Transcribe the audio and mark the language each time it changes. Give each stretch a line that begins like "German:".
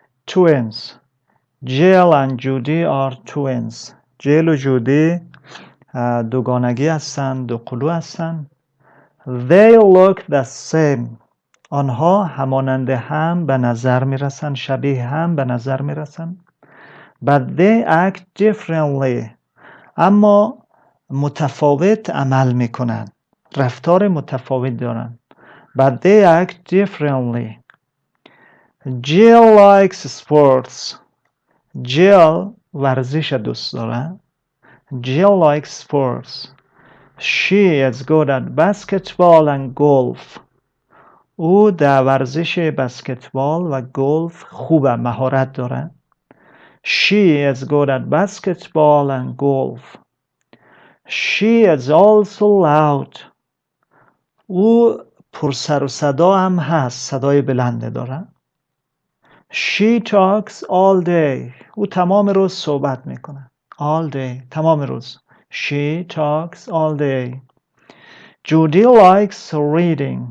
English: Twins. Jill and Judy are twins.
Persian: جیل و جودی دوگانگی هستن، دوقلو هستن.
English: They look the same.
Persian: آنها همانند هم به نظر میرسن، شبیه هم به نظر میرسن.
English: But they act differently.
Persian: اما متفاوت عمل میکنن، رفتار متفاوت دارن.
English: But they act differently. Jill likes sports.
Persian: Jill ورزش دوست داره.
English: Jill likes sports. She is good at basketball and golf.
Persian: او در ورزش بسکتبال و گلف خوبه، مهارت داره.
English: She is good at basketball and golf. She is also loud.
Persian: او پر سر و صدا هم هست، صدای بلنده داره.
English: She talks all day.
Persian: او تمام روز صحبت میکنه.
English: All day،
Persian: تمام روز.
English: She talks all day. Judy likes reading.